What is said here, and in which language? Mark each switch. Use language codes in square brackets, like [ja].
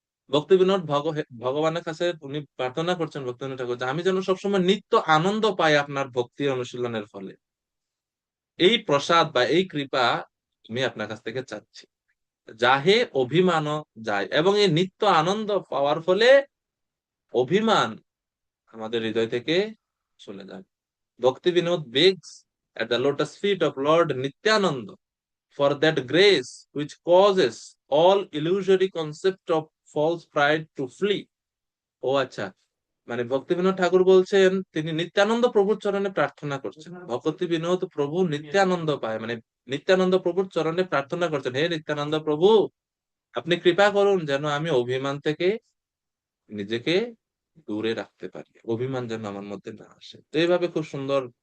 [bn] ভক্তিবিনোদ ভগবানের কাছে উনি প্রার্থনা করছেন, ভক্তিবিনোদ ঠাকুর, যে আমি যেন সবসময় নিত্য আনন্দ পাই আপনার ভক্তি অনুশীলনের ফলে। এই প্রসাদ বা এই কৃপা আমি আপনার কাছ থেকে চাচ্ছি। যাহে অভিমান যায়, এবং এই নিত্য আনন্দ পাওয়ার ফলে অভিমান আমাদের হৃদয় থেকে চলে যায়। [en] Bhakti Vinod begs at the lotus feet of Lord Nityananda for that grace which causes all illusory concept of false pride to flee. [bn] ও আচ্ছা, মানে ভক্তি বিনোদ ঠাকুর বলছেন তিনি নিত্যানন্দ প্রভুর চরণে প্রার্থনা করছেন। ভক্তি বিনোদ প্রভু নিত্যানন্দ পায়, মানে নিত্যানন্দ প্রভুর চরণে প্রার্থনা করছেন, হে নিত্যানন্দ প্রভু, আপনি কৃপা করুন যেন আমি অভিমান থেকে নিজেকে দূরে রাখতে পারি, অভিমান যেন আমার মধ্যে না আসে। তো এইভাবে খুব সুন্দর